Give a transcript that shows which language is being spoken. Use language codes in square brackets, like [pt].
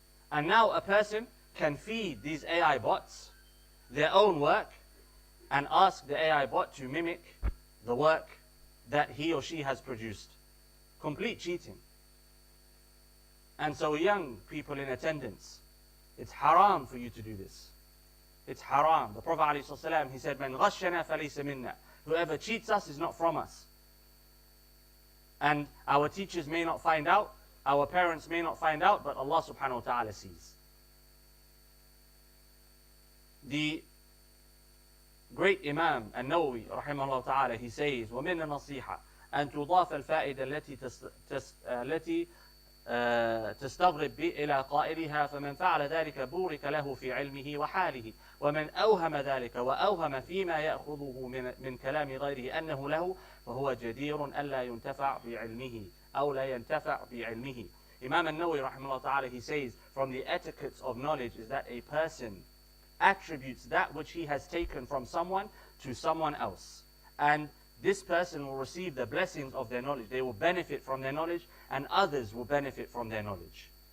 [en] And now a person can feed these AI bots their own work and ask the AI bot to mimic the work that he or she has produced. Complete cheating. And so young people in attendance, it's haram for you to do this. It's haram. The Prophet ﷺ, he said, [ar] مَنْ غَشَّنَا فَلَيْسَ مِنَّا. [en] Whoever cheats us is not from us. And our teachers may not find out, our parents may not find out, but Allah subhanahu wa ta'ala sees. The great Imam [ar] النووي رحمه الله تعالى, [en] he says, [ar] وَمِنَ النَّصِيحَةِ أن تضاف الفائدة التي تستغرب إلى قائلها فمن فعل ذلك بورك له في علمه وحاله ومن أوهم ذلك وأوهم فيما يأخذه من كلام غيره أنه له فهو جدير ألا ينتفع بعلمه أو لا ينتفع بعلمه. [en] Imam al-Nawawi rahimahullah ta'ala, he says, from the etiquettes of knowledge is that a person attributes that which he has taken from someone to someone else. And this person will receive the blessings of their knowledge. They will benefit from their knowledge, and others will benefit from their knowledge.